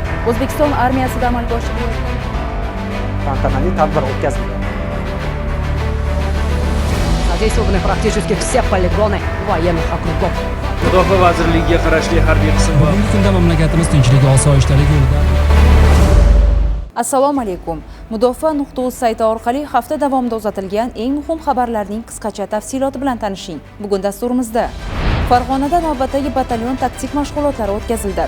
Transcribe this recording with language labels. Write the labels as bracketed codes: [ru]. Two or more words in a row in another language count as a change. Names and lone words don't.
[uz] O'zbekiston armiyasida amalga oshirilayotgan tantanali tadbir o'tkazildi. [ru] Задействованы практически все полигоны военных округов. [uz] Mudofaa vazirligiga qarashli harbiy qism va bugungi kunda mamlakatimiz tinchlik, osoyishtalik yo'lida. Assalomu alaykum. Mudofaa.uz sayti orqali hafta davomida uzatilgan eng muhim xabarlarning qisqacha tafsiloti bilan tanishing. Bugun dasturimizda Farg'onada navbatdagi batalyon taktik mashg'ulotlari o'tkazildi.